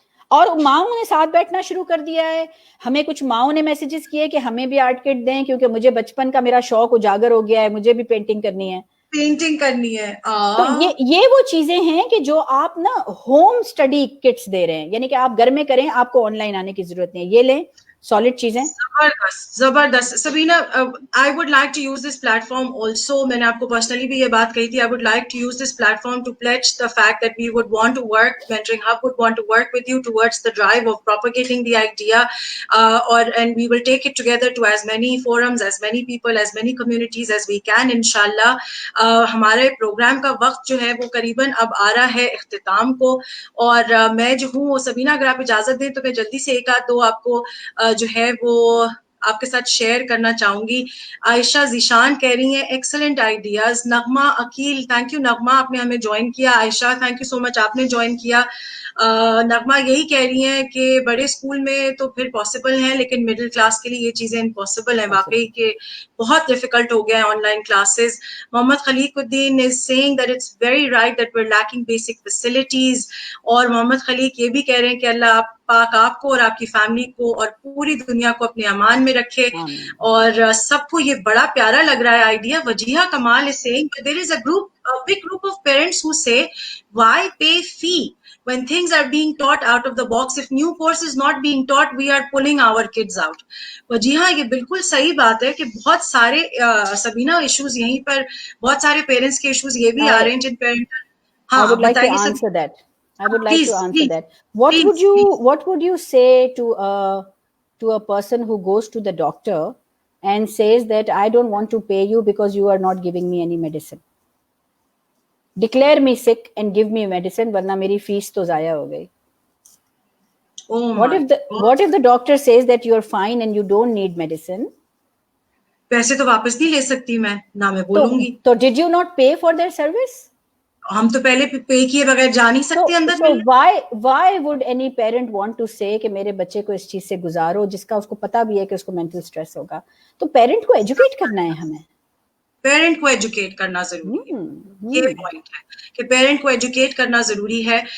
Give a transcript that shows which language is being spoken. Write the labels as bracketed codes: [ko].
[ur] اور ماؤں نے ساتھ بیٹھنا شروع کر دیا ہے. ہمیں کچھ ماؤں نے میسیجز کیے کہ ہمیں بھی آرٹ کٹ دیں, کیونکہ مجھے بچپن کا میرا شوق اجاگر ہو گیا ہے, مجھے بھی پینٹنگ کرنی ہے. تو یہ وہ چیزیں ہیں کہ جو آپ نا ہوم اسٹڈی کٹس دے رہے ہیں, یعنی کہ آپ گھر میں کریں, آپ کو آن لائن آنے کی ضرورت نہیں ہے. یہ لیں, solid چیزیں. [en] زبردست Sabina, I would like to use this platform also. [ur] میں نے آپ کو personally بھی یہ بات کہی تھی. [en] I would like to use this platform to pledge the fact that we would want to work, Mentoring Hub would want to work with you towards the drive of propagating the idea, and we will take it together to as many forums, as many people, as many communities as we can, inshallah. [ur] ہمارے programme کا وقت جو ہے وہ قریباً اب آ رہا ہے اختتام کو, اور میں جو ہوں سبینہ اگر آپ اجازت دیں تو میں جلدی سے ایک آدھ دو آپ کو جو ہے وہ آپ کے ساتھ شیئر کرنا چاہوں گی. عائشہ ذیشان کہہ رہی ہیں ایکسلنٹ آئیڈیاز. نغمہ عقیل, تھینک یو نغمہ, آپ نے ہمیں جوائن کیا. عائشہ تھینک یو سو مچ, آپ نے جوائن کیا. نغمہ یہی کہہ رہی ہیں کہ بڑے اسکول میں تو پھر پاسبل ہیں, لیکن مڈل کلاس کے لیے یہ چیزیں امپاسبل ہیں واقعی, کہ بہت ڈیفیکلٹ ہو گیا ہے on line classes. [en] Muhammad Khaliq uddin is seeing that it's very right that we are lacking basic facilities. [ur] اور محمد خلیق یہ بھی کہہ رہے ہیں کہ اللہ پاک آپ کو اور آپ کی فیملی کو اور پوری دنیا کو اپنے امان میں رکھے. اور سب کو یہ بڑا پیارا لگ رہا ہے idea. [en] Wajiha Kamal is saying that there is a big group of parents who say why pay fee when things are being taught out of the box. If new course is not being taught, we are pulling our kids out. [ur] Wajiha یہ بالکل صحیح بات ہے کہ بہت سارے سبینہ issues یہیں پر, بہت سارے پیرنٹس کے ایشوز یہ بھی آ رہے ہیں جن parent. [en] I would like to answer that. I would like to answer that. What would you say to a person who goes to the doctor and says that I don't want to pay you because you are not giving me any medicine? Declare me sick and give me medicine, [ur] ورنہ میری face تو ضائع ہو گئی. [en] What if the doctor says that you are fine and you don't need medicine? [ur] پیسے تو واپس نہیں لے سکتی میں, نہ میں بولوں گی. [en] تو did you not pay for their service? [ur] ہم تو پہلے پے کیے بغیر جا نہیں سکتے اندر. [en] So why would any parent want to say [ur] کہ میرے بچے کو اس چیز سے گزارو جس کا اس کو پتا بھی ہے کہ اس کو مینٹل اسٹریس ہوگا؟ تو پیرنٹ کو ایجوکیٹ کرنا ہے ہمیں. پیرنٹ کو ایجوکیٹ کرنا ضروری ہے, یہ پوائنٹ ہے کہ پیرنٹ کو ایجوکیٹ کرنا ضروری ہے.